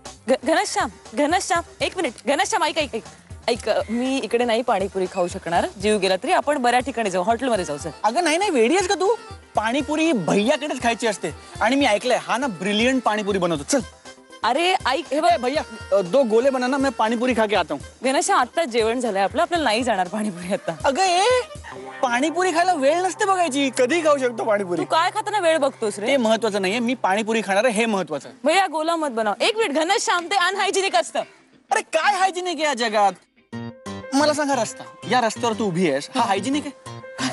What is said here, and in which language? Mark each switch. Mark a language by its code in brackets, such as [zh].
[mr] घनश्याम एक मिनिट. घनश्याम ऐक, मी इकडे नाही पाणीपुरी खाऊ शकणार. जीव गेला तरी आपण बऱ्या ठिकाणी जाऊ, हॉटेलमध्ये जाऊ. सर अगं नाही, वेडी आहेस का तू? पाणीपुरी भैयाकडेच खायची असते. आणि मी ऐकलंय हा ना ब्रिलियंट पाणीपुरी बनवतो. चल. अरे ऐक, हे बघ [hi] भैया 2 गोले बनाना, मैं पाणीपुरी खा के आता हूँ. [mr] घनश्याम, आता जेवण झालंय आपलं, आपल्याला नाही जाणार पाणीपुरी आता. अगं पाणीपुरी खायला वेळ नसते बघायची, कधी खाऊ शकतो पाणीपुरी. तू काय खाताना वेळ बघतोस रे? ते महत्वाचं नाहीये, मी पाणीपुरी खाणार आहे हे महत्वाचं. [hi] भैया गोला मत बनव. [mr] एक मिनिट घनश्याम, ते अनहायजिनिक असतं. अरे काय हायजिनिक आहे या जगात? मला सांगा, रस्ता, या रस्त्यावर तू उभी आहेस, हा हायजिनिक आहे?